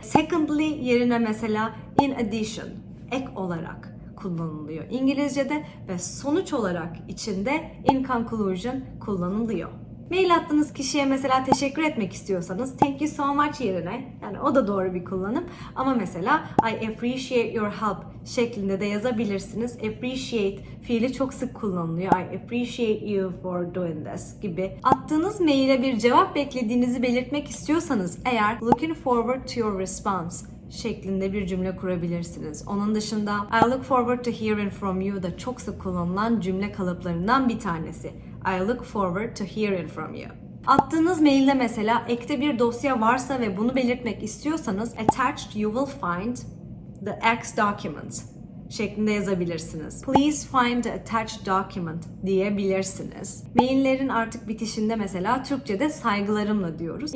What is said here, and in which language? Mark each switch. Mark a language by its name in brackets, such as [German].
[Turkish] Secondly yerine mesela [English] in addition, [Turkish] ek olarak kullanılıyor İngilizce'de ve sonuç olarak içinde [English] in conclusion [Turkish] kullanılıyor. Mail attığınız kişiye mesela teşekkür etmek istiyorsanız [English] thank you so much [Turkish] yerine, yani o da doğru bir kullanım ama mesela [English] I appreciate your help [Turkish] şeklinde de yazabilirsiniz. Appreciate fiili çok sık kullanılıyor. [English] I appreciate you for doing this gibi. [Turkish] Attığınız maile bir cevap beklediğinizi belirtmek istiyorsanız eğer [English] looking forward to your response [Turkish] şeklinde bir cümle kurabilirsiniz. Onun dışında [English] I look forward to hearing from you [Turkish] da çok sık kullanılan cümle kalıplarından bir tanesi. [English] I look forward to hearing from you. [Turkish] Attığınız mailde mesela ekte bir dosya varsa ve bunu belirtmek istiyorsanız [English] attached you will find the X document [Turkish] şeklinde yazabilirsiniz. [English] Please find the attached document diyebilirsiniz. [Turkish] Maillerin artık bitişinde mesela Türkçe'de saygılarımla diyoruz.